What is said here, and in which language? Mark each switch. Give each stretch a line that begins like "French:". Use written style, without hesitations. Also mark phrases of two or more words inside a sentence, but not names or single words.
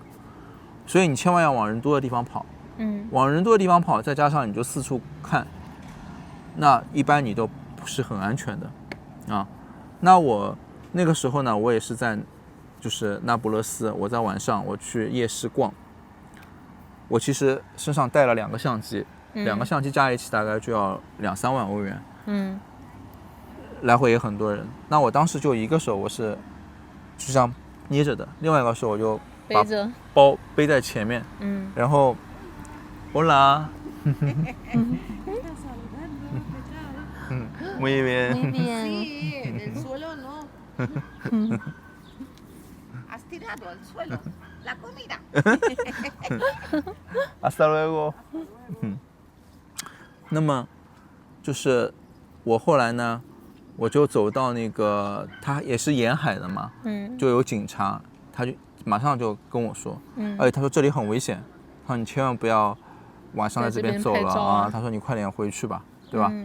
Chinese: 所以你千万要往人多的地方跑。往人多的地方跑，再加上你就四处看，那一般你都不是很安全的那我那个时候呢，我也是在就是那不勒斯，我在晚上我去夜市逛，我其实身上带了2个相机，2个相机加一起大概就要2-3万欧元。来回也很多人。那我当时就一个手我是就像捏着的，另外一个手我就把包背在前面。
Spanish: 然后 Hola. Muy bien. Muy bien. Sí, en el suelo no. Has tirado al suelo la comida. Hasta luego.
Chinese: 那么就是我后来呢，我就走到那个，他也是沿海的嘛，就有警察，他就马上就跟我说，而且他说这里很危险，他说你千万不要晚上在这边走了他说你快点回去吧，对吧？